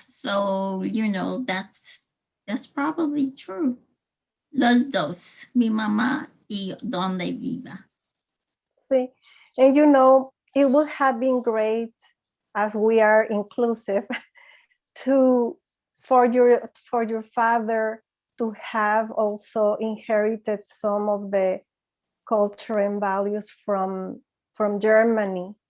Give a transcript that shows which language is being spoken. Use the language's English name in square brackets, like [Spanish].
[English] So, you know, that's probably true. [Spanish] Los dos, mi mamá y donde viva. [English] See, and you know, it would have been great, as we are inclusive, for your father to have also inherited some of the culture and values from Germany.